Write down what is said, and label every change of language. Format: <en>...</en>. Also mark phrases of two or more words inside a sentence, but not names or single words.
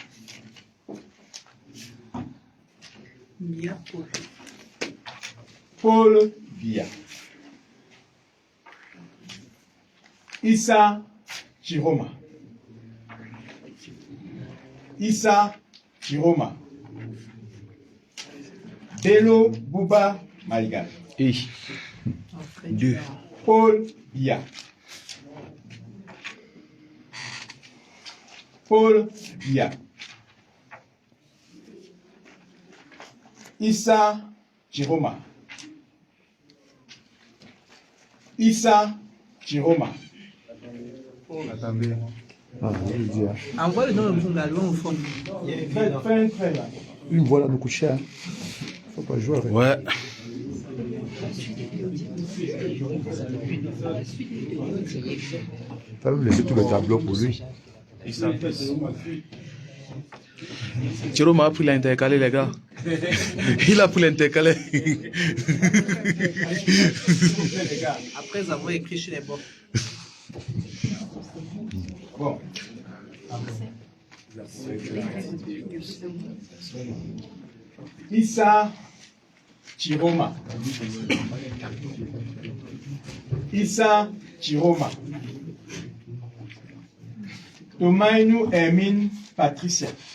<fr>Paul Biya. Issa Chiroma. Issa Chiroma. Bello Bouba Maïga. Et 2. Paul Biya. Paul Biya. Issa Chiroma. Issa Chiroma. Attendez. Ah, je veux dire. Envoie le nom de Boungalo au fond. Fais un trait là. Une voix là nous coûte cher. Faut pas jouer avec. Ouais. T'as même laissé tout le tableau pour lui. Chiroma a pris l'intercalé, les gars. Il a pris l'intercalé. Après avoir écrit sur les bords. Bon. Issa Chiroma. Issa Chiroma. Tomainu Hermine Patricia.</fr>